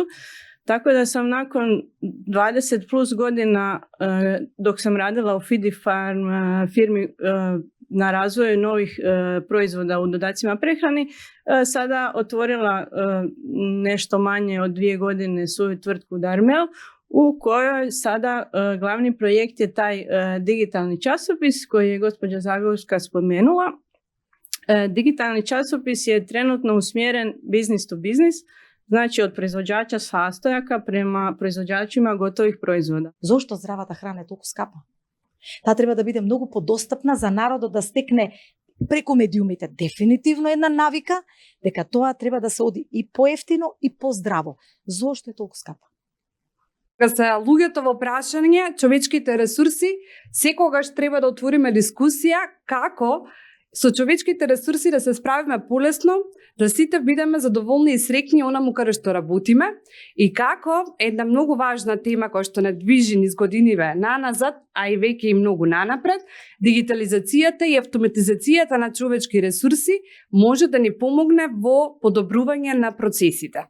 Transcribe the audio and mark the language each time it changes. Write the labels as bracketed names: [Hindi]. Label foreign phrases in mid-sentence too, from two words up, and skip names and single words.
[Croatian] Tako da sam nakon 20 plus godina dok sam radila u Fidifarm firmi na razvoju novih proizvoda u dodacima prehrani, sada otvorila nešto manje od 2 godine svoju tvrtku Darmel, u kojoj sada glavni projekt je taj digitalni časopis koji je gospođa Zagorska spomenula. Digitalni časopis je trenutno usmjeren business to business, znači od proizvođača sastojaka prema proizvođačima gotovih proizvoda. [Macedonian] Зошто здравата храна е толку скапа? Таа треба да биде многу подостапна за народот да стекне преку медиумите дефинитивно една навика дека тоа треба да се оди и поевтино и поздраво. Зошто е толку скапа? Кога се луѓето во прашање, човечките ресурси, секогаш треба да отвориме дискусија како со човечките ресурси да се справиме полесно, да сите бидеме задоволни и среќни онаму каде што работиме и како една многу важна тема која што не движи низ годиниве наназад, а и веќе и многу нанапред, дигитализацијата и автоматизацијата на човечки ресурси може да ни помогне во подобрување на процесите.